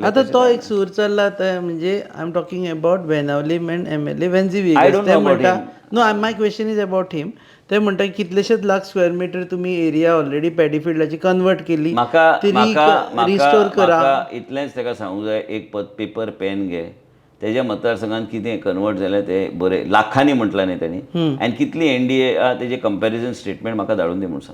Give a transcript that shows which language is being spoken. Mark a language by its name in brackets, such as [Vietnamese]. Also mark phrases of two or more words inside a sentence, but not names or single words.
[Konkani] केले. आता तो एक सूर चल्ला आता म्हणजे [English] I am talking about Venavali and MLA Wenzy I don't [Konkani] वेगस ते [English] know about [Konkani] म्हणटा [English] him. No my question is about him. [Konkani] ते म्हणटा कितलेशेच लाख [English] square metre [Konkani] तुम्ही [English] area already [Konkani] पॅडीफिल्डाची कन्वर्ट केली म्हाका ती म्हाका रिस्टोर म्हाका करा. म्हाका इतलेंच ताका सांगूंक जाय, एक [English] paper pen [Konkani] घे, तेज्या मतदारसंघात कितें कन्वर्ट जालें तें बरें लाखांनी म्हटलां न्ही तांणी, आनी कितली NDA तेजें [English] comparison statement [Konkani] म्हाका धाडून दी म्हूण सांग.